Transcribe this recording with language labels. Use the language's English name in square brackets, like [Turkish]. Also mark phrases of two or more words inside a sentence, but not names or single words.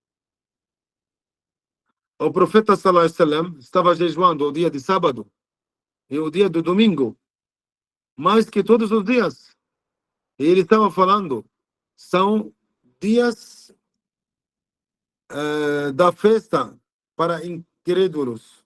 [Portuguese] O profeta [Arabic] صلى الله عليه وسلم [Portuguese] estava jejuando o dia de sábado e o dia do domingo, mais que todos os dias. E ele estava falando, são dias da festa para incrédulos.